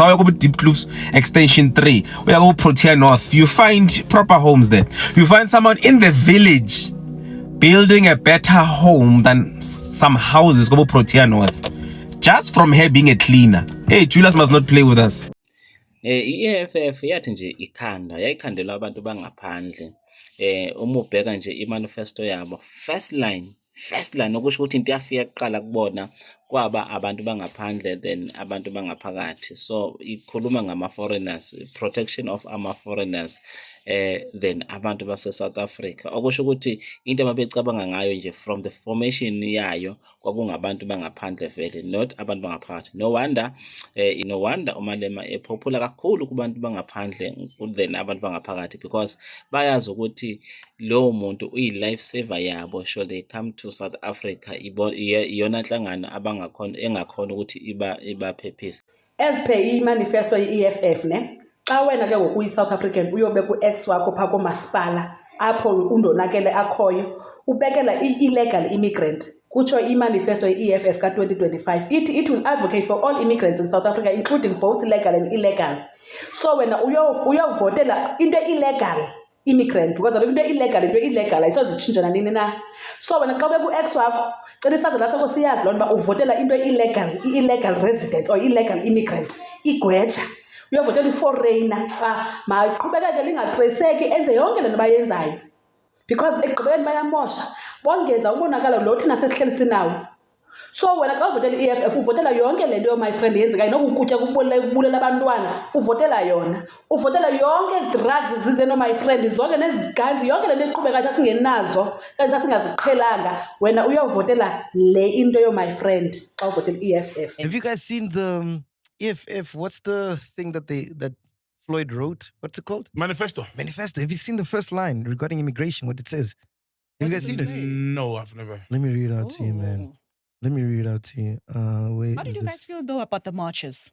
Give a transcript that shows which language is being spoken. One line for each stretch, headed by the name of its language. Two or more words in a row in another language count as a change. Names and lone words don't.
English: I go to Deep Kloofs Extension 3. We go to Protea North. You find proper homes there. You find someone in the village building a better home than some houses go Protea North just from her being a cleaner. Hey, Julius must not play with us.
Zulu: I-EFF yathi nje yayikhandelwa abantu bangaphandle. Uma ubheka nje i-manifesto yabo,
English: first line
Zulu: okusho ukuthi into yafika kuqala kubona kwaba abantu bangaphandle than abantu bangaphakathi. So ikhuluma ngama-foreigners,
English: protection of
Zulu: ama-foreigners than abantu base-South Africa. Okusho ukuthi into ababecabanga ngayo nje
English: from the formation
Zulu: yayo kwakungabantu bangaphandle vele, not abantu bangaphakathi.
English: No wonder
Zulu: uMalema epopular kakhulu kubantu bangaphandle than abantu bangaphakathi, because bayazi ukuthi lowo muntu uyi-
English: life saver
Zulu: yabo.
English: Sure, they come to
Zulu: South Africa, iyona nhlangano engakhona ukuthi ibaphephise.
English: As per
Xhosa: i-manifesto ye-EFF ne, xa wena ke ngokuyi-South African uyobe ku-ex wakho phaa komasipala apho undonakele akhoyo ubekela i-illegal immigrant. Kutsho i-manifesto ye-EFF ka-2025
English: it will advocate for all immigrants in South Africa, including both legal and illegal.
Xhosa: So wena uyovotela into
English: illegal immigrant,
Xhosa: because into illegal ayisozitshintsha nanini na. So wena xa ubeku-ex wakho cela isazi lasakho siyazi loo nto uba uvotela into
English: illegal resident or illegal immigrant,
Xhosa: igweja. Uyovotela i-foreigner mayiqhubekeke lingatreseki, enze yonke le nto bayenzayo, because ekugqibeleni bayamosha bongeza umonakalo lo thina sesihleli sinawo. So wena xa uvotela i-EFF uvotela yonke le nto
English: my friend
Xhosa: yenzekayo, nokukutya kubulela abantwana uvotela yona, uvotela yonke ezi drugs zize
English: my friend,
Xhosa: zonke neziganzi, yonke le nto iqhubekayo sasingenazo kanti sasingaziqhelanga, wena uyovotela le into
English: my friend
Xhosa: xa uvotela i-EFF.
English: Have you guys seen the EFF? What's the thing that Floyd wrote? What's it called? Manifesto. Have you seen the first line regarding immigration? What it says? Have you guys seen it? No, I've never. Let me read it out to you, man. Let me read it out to you. Wait. How did you guys feel though about the marches?